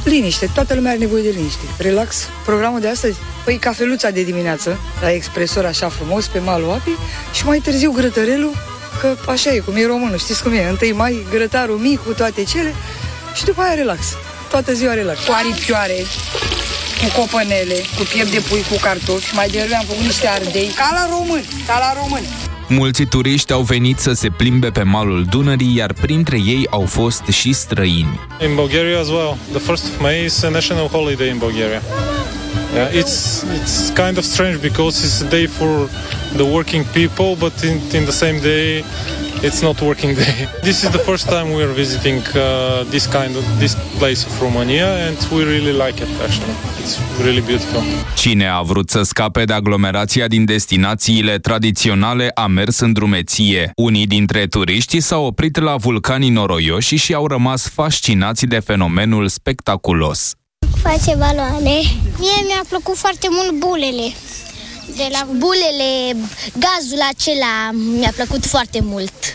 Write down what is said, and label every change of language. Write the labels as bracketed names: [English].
[Romanian] Liniște, toată lumea are nevoie de liniște. Relax, programul de astăzi, păi cafeluța de dimineață, la expresor așa frumos, pe malul apii, și mai târziu grătărelul, că așa e, cum e românul, știți cum e, 1 mai, grătarul mic cu toate cele, și după aia relax, toată ziua relax. Cu aripioare, cu copănele, cu piept de pui, cu cartofi, mai de rând am făcut niște ardei, ca la români. Mulți turiști au venit să se plimbe pe malul Dunării, iar printre ei au fost și străini. [English] In Bulgaria as well. The 1st of May is a national holiday in Bulgaria. Yeah, it's kind of strange because it's a day for the working people, but in the same day it's not working day. This is the first time we are visiting this place of Romania and we really like it actually. It's really beautiful. [Romanian] Cine a vrut să scape de aglomerația din destinațiile tradiționale a mers în drumeție. Unii dintre turiștii s-au oprit la vulcanii noroioși și au rămas fascinați de fenomenul spectaculos. Face baloane. Mie mi-a plăcut foarte mult bulele. De la bulele, gazul acela mi-a plăcut foarte mult.